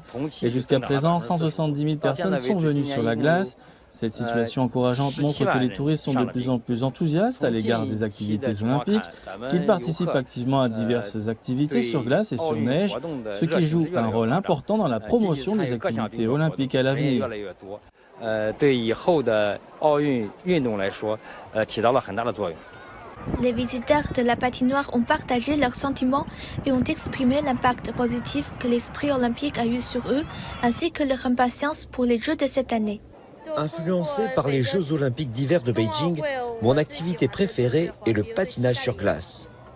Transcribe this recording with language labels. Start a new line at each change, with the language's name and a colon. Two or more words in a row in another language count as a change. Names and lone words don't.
French: Et jusqu'à présent, 170 000 personnes sont venues sur la glace. Cette situation encourageante montre que les touristes sont de plus en plus enthousiastes à l'égard des activités olympiques, qu'ils participent activement à diverses activités sur glace et sur neige, ce qui joue un rôle important dans la promotion des activités olympiques à l'avenir.
Chinese: 对以后的奥运运动来说，起到了很大的作用。
French: Les visiteurs de la patinoire ont partagé leurs sentiments et ont exprimé l'impact positif que l'esprit olympique a eu sur eux, ainsi que leur impatience pour les Jeux de cette année. Influencé par les Jeux Olympiques d'hiver de Beijing, mon activité préférée est le patinage sur glace.